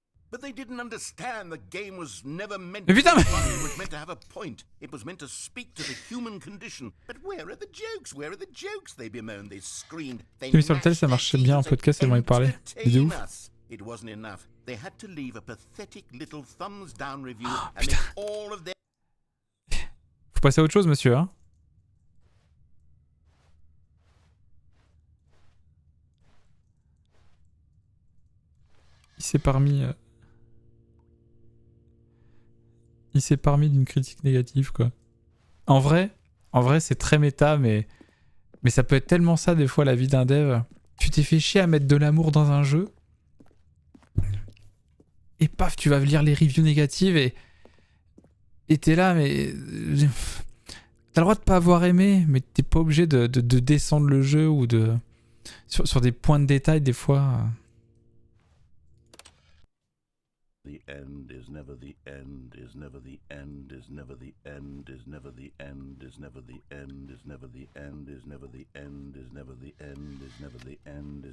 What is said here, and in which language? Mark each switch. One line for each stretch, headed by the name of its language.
English: But they didn't understand the game was never meant
French: Mais
English: to be
French: putain, mais...
English: fun. It was meant to have a point. It was meant to speak to the human condition. But where are the jokes? Where are the jokes? They bemoaned, they screamed, they
French: Mais sur le tel, ça marche bien en podcast, ils vont y parler. C'est de ouf.
English: It wasn't enough. They had to leave a pathetic little thumbs down review Oh, and make all of their...
French: Faut passer à autre chose, monsieur, hein. Il s'est parmi... Il s'est parmi d'une critique négative, quoi. En vrai, c'est très méta, mais ça peut être tellement ça, des fois, la vie d'un dev. Tu t'es fait chier à mettre de l'amour dans un jeu, et paf, tu vas lire les reviews négatives, et t'es là, mais... T'as le droit de pas avoir aimé, mais t'es pas obligé de descendre le jeu, ou de... Sur des points de détail, des fois...
English: The end is never the end, is never the end, is never the end, is never the end, is never the end, is never the end, is never the end, is never the end, is never the end.